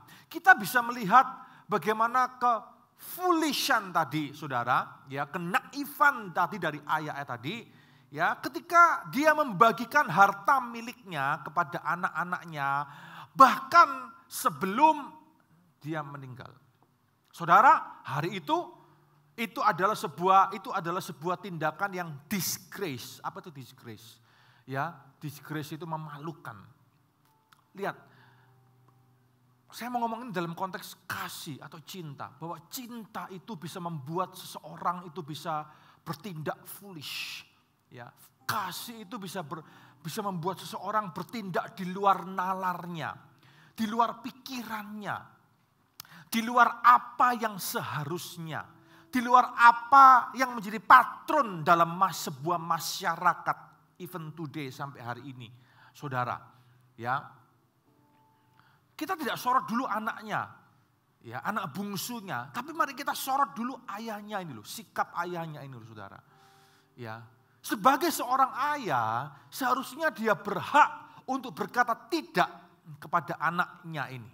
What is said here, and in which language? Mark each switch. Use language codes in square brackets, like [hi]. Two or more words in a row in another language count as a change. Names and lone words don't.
[id] Kita bisa melihat bagaimana ke-foolishan tadi, saudara, ya kenaifan tadi dari ayah tadi, ya ketika dia membagikan harta miliknya kepada anak-anaknya, bahkan sebelum dia meninggal. Saudara, hari itu adalah sebuah tindakan yang disgrace. Apa itu disgrace? Ya, disgrace itu memalukan. Lihat, saya mau ngomongin dalam konteks kasih atau cinta, bahwa cinta itu bisa membuat seseorang itu bisa bertindak foolish. Ya, kasih itu bisa membuat seseorang bertindak di luar nalarnya, di luar pikirannya, di luar apa yang seharusnya, di luar apa yang menjadi patron dalam sebuah masyarakat, [en] even today [id] sampai hari ini. saudara. Ya, kita tidak sorot dulu anaknya, ya, anak bungsunya, tapi mari kita sorot dulu ayahnya ini loh, sikap ayahnya ini loh, saudara. Ya, sebagai seorang ayah, seharusnya dia berhak untuk berkata tidak kepada anaknya ini.